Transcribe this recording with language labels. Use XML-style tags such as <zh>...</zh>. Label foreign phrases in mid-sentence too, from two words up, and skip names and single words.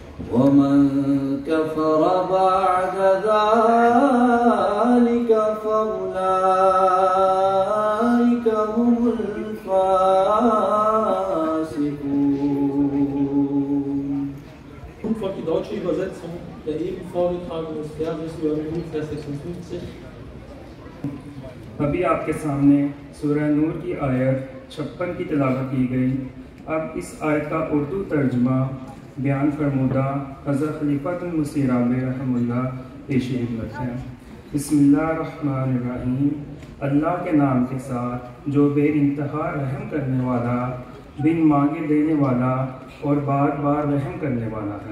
<ar>ومن كفر بعد ذلك فأولئك هم الفاسقون.</ar> <de>Nun folgt die deutsche Übersetzung der eben vorgetragenen Verses über Vers 56.</de> <ur>ابھی آپ کے سامنے سورہ نور کی آیت 56 کی تلاوت کی گئی. اب اس آیت کا اردو ترجمہ بیان فرمودہ حضرت خلیفۃ المسیح رابع رحمۃ اللہ پیش خدمت ہے. بسم اللہ الرحمن الرحیم۔ اللہ کے نام کے ساتھ جو بے انتہا رحم کرنے والا، بن مانگے دینے والا اور بار بار رحم کرنے والا ہے.</ur>